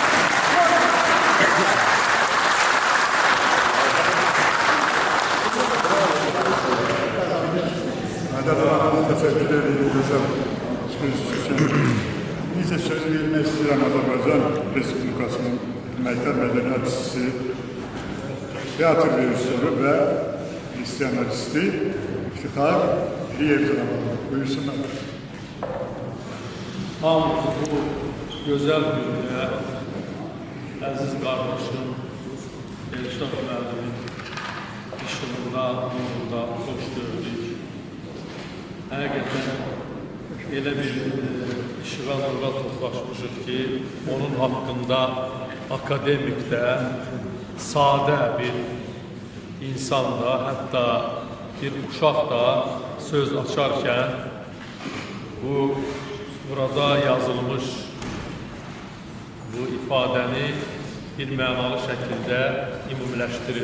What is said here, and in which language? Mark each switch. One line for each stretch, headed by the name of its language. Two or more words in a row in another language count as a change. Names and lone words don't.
Azerbaijani: Mədəd təşəkkür edirəm, gözəl çıxış üçün. Necə söz vermək istəyirəm Azərbaycan Respublikasının məktəb mədəniyyətçisi, tiyatr rejissörü ve senaristi İftihar Liyev. Buyursunlar. Hamımızı bu gözəl günə əziz qardaşım Elşad müəllimin işığında, nurunda xoş gördük. Həqiqətən elə bir işığa nura toplaşmışıq ki, onun haqqında akademikdə, sadə bir insanda, hətta bir uşaq da söz açarkən burada yazılmış bu ifadəni bir mənalı şəkildə ümumiləşdirir.